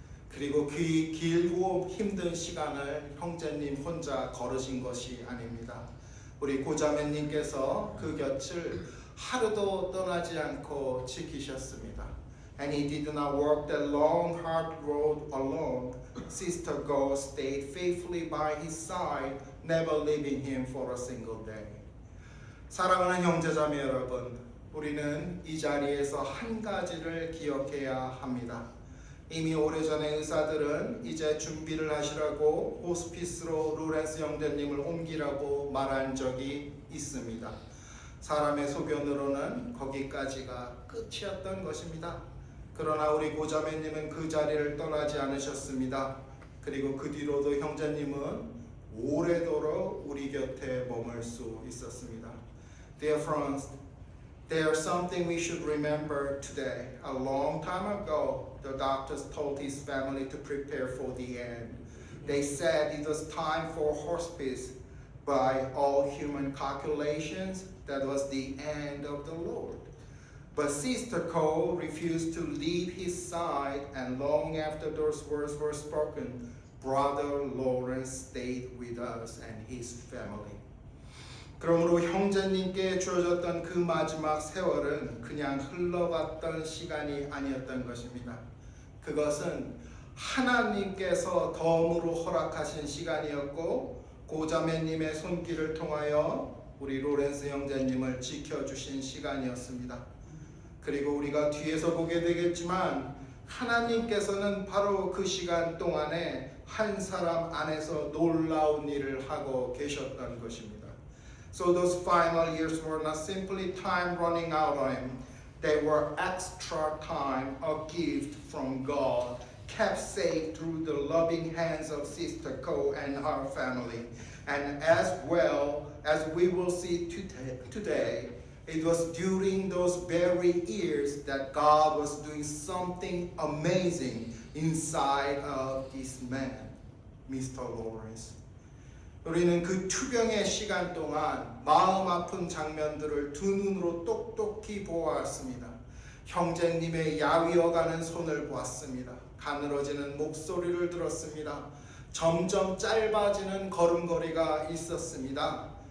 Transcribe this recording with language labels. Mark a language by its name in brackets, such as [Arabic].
[Korean] 그리고 그 길고 힘든 시간을 형제님 혼자 걸으신 것이 아닙니다. 우리 고자매님께서 그 곁을 하루도 떠나지 않고 지키셨습니다. [English] And he did not walk that long, hard road alone. Sister Go stayed faithfully by his side, never leaving him for a single day. [Korean] 사랑하는 형제자매 여러분, 우리는 이 자리에서 한 가지를 기억해야 합니다. 이미 오래전에 의사들은 이제 준비를 하시라고 호스피스로 로렌스 형제님을 옮기라고 말한 적이 있습니다. 사람의 소견으로는 거기까지가 끝이었던 것입니다. 그러나 우리 고자매님은 그 자리를 떠나지 않으셨습니다. 그리고 그 뒤로도 형제님은 오래도록 우리 곁에 머물 수 있었습니다. [English] Dear friends, There's something we should remember today. A long time ago, the doctors told his family to prepare for the end. They said it was time for hospice. By all human calculations, that was the end of the Lord. But Sister Cole refused to leave his side, and long after those words were spoken, Brother Lawrence stayed with us and his family. [Korean] 그러므로 형제님께 주어졌던 그 마지막 세월은 그냥 흘러갔던 시간이 아니었던 것입니다. 그것은 하나님께서 덤으로 허락하신 시간이었고 고자매님의 손길을 통하여 우리 로렌스 형제님을 지켜주신 시간이었습니다. 그리고 우리가 뒤에서 보게 되겠지만 하나님께서는 바로 그 시간 동안에 한 사람 안에서 놀라운 일을 하고 계셨던 것입니다. [English] So those final years were not simply time running out on him. They were extra time, a gift from God, kept safe through the loving hands of Sister Cole and her family. And as well as we will see today, it was during those very years that God was doing something amazing inside of this man, Mr. Lawrence. [Korean] 우리는 그 투병의 시간 동안 마음 아픈 장면들을 두 눈으로 똑똑히 보았습니다. 형제님의 야위어가는 손을 보았습니다. 가늘어지는 목소리를 들었습니다. 점점 짧아지는 걸음걸이가 있었습니다.